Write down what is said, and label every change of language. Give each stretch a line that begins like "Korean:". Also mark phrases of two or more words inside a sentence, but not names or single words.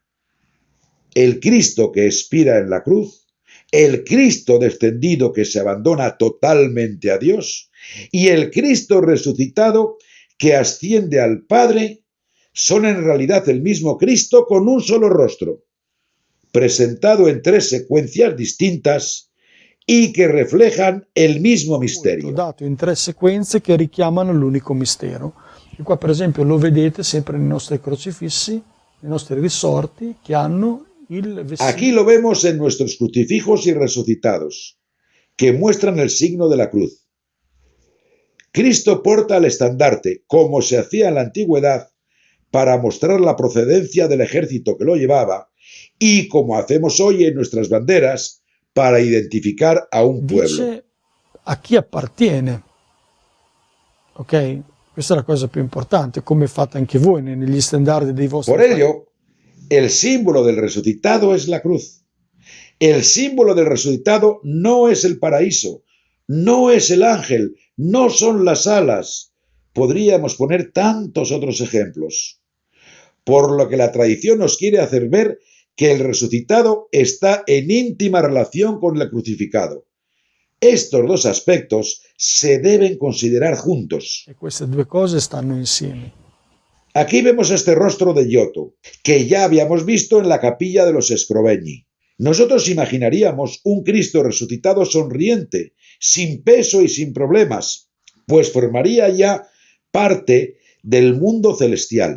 Spanish: El Cristo que expira en la cruz, el Cristo descendido que se abandona totalmente a Dios y el Cristo resucitado que asciende al Padre son en realidad el mismo Cristo con un solo rostro, presentado en tres secuencias distintas y que reflejan el mismo misterio.
Italian: Dato in tre sequenze che richiamano l'unico mistero. E qua per esempio lo vedete sempre nei nostri crocifissi, nei nostri risorti, che hanno il vestito.
Spanish: Aquí lo vemos en nuestros crucifijos y resucitados, que muestran el signo de la cruz. Cristo porta el estandarte, como se hacía en la antigüedad, para mostrar la procedencia del ejército que lo llevaba, y como hacemos hoy en nuestras banderas, para identificar a un pueblo.
Italian: Dice a chi appartiene. Ok? Questa è la cosa più importante, come fate anche voi negli standardi dei vostri.
Spanish: Por ello, el símbolo del resucitado es la cruz. El símbolo del resucitado no es el paraíso, no es el ángel, no son las alas. Podríamos poner tantos otros ejemplos. Por lo que la tradición nos quiere hacer ver que el resucitado está en íntima relación con el crucificado. Estos dos aspectos se deben considerar juntos.
Italian: E queste due cose stanno insieme.
Spanish: Aquí vemos este rostro de Giotto, que ya habíamos visto en la capilla de los Scrovegni. Nosotros imaginaríamos un Cristo resucitado sonriente, sin peso y sin problemas, pues formaría ya parte del mundo celestial.